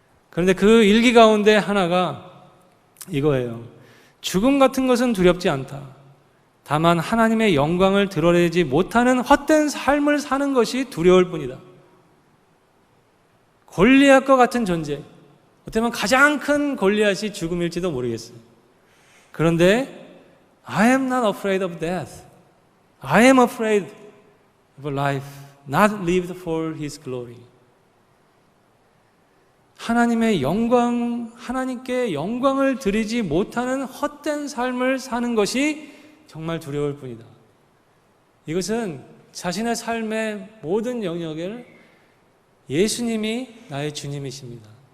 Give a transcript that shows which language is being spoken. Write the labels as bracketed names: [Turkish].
[Korean] 그런데 그 일기 가운데 하나가 이거예요. 죽음 같은 것은 두렵지 않다. 다만 하나님의 영광을 드러내지 못하는 헛된 삶을 사는 것이 두려울 뿐이다. 골리앗과 같은 존재, 어떻게 보면 가장 큰 골리앗이 죽음일지도 모르겠어요. 그런데 [English] I am not afraid of death. I am afraid of a life not lived for His glory. [Korean] 하나님의 영광, 하나님께 영광을 드리지 못하는 헛된 삶을 사는 것이 정말 두려울 뿐이다. 이것은 자신의 삶의 모든 영역을 예수님이 나의 주님이십니다.